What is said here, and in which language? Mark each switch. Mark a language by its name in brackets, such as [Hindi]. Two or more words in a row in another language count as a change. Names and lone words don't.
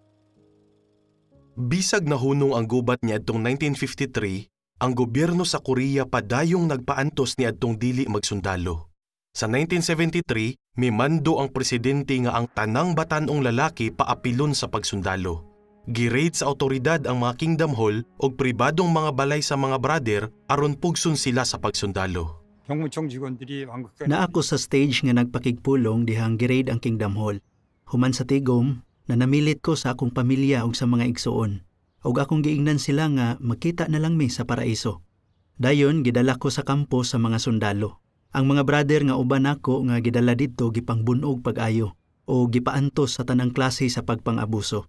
[Cebuano] Bisag nahunong ang gubat niadtong 1953, ang gobyerno sa Korea padayong nagpaantos niadtong dili magsundalo. Sa 1973, mimando ang presidente nga ang tanang batan-ong lalaki paapilon sa pagsundalo. Gi-raid sa awtoridad ang mga Kingdom Hall ug pribadong mga balay sa mga brother aron pugson sila sa pagsundalo. [Korean] 경무청 직원들이 왕국까지 [Cebuano] Na ako sa stage nga nagpakigpulong dihang gi-raid ang Kingdom Hall. Human sa tigom, na namilit ko sa akong pamilya ug sa mga igsuon. Ug akong giingnan sila nga makita na lang mi sa paraiso. Dayon gidala ko sa kampo sa mga sundalo. Ang mga brother nga uban ako nga gidala didto gipangbunog pag-ayo o gipaantos sa tanang klase sa pagpang-abuso.